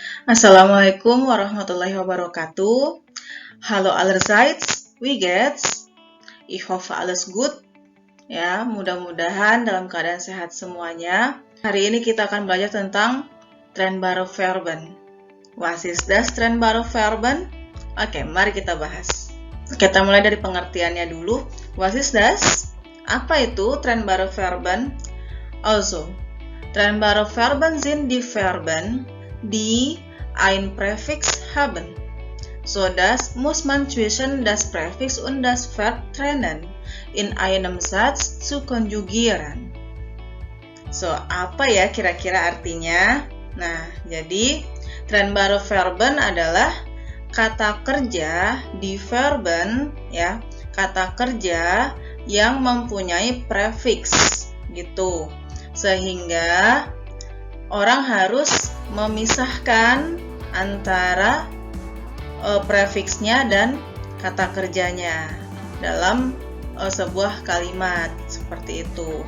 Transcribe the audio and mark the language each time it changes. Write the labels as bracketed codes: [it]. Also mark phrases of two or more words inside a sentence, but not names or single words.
[ar] السلام عليكم ورحمة الله وبركاته. [de] Halo allerseits, wie geht's? Ich hoffe alles gut. [id] Ya, mudah-mudahan dalam keadaan sehat semuanya. Hari ini kita akan belajar tentang [de] trennbare Verben. Was ist das trennbare Verben? [id] Oke, mari kita bahas. Kita mulai dari pengertiannya dulu. [de] Was ist das? [id] Apa itu [de] trennbare Verben? Also, trennbare Verben sind die Verben, die ein Präfix haben. So das muss man zwischen das Präfix und das Verb trennen, in einem Satz zu konjugieren. [id] So, apa ya kira-kira artinya? Nah, jadi [de] trennbare Verben [id] adalah kata kerja di Verben, ya, kata kerja yang mempunyai prefix, gitu. Sehingga orang harus memisahkan antara prefiksnya dan kata kerjanya dalam sebuah kalimat seperti itu.